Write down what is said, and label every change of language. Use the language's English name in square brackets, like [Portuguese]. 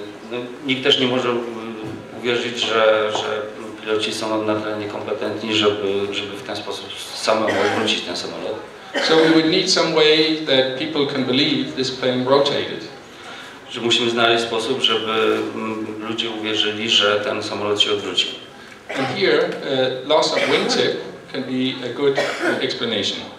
[Polish] No, nikt też nie może uwierzyć, że piloci są na tyle niekompetentni, żeby w ten sposób samemu odwrócić ten samolot. [English] So we would need some way that people can believe this plane rotated. [Polish] Że musimy znaleźć sposób, żeby ludzie uwierzyli, że ten samolot się odwrócił. [English] And here, loss of wingtip can be a good explanation.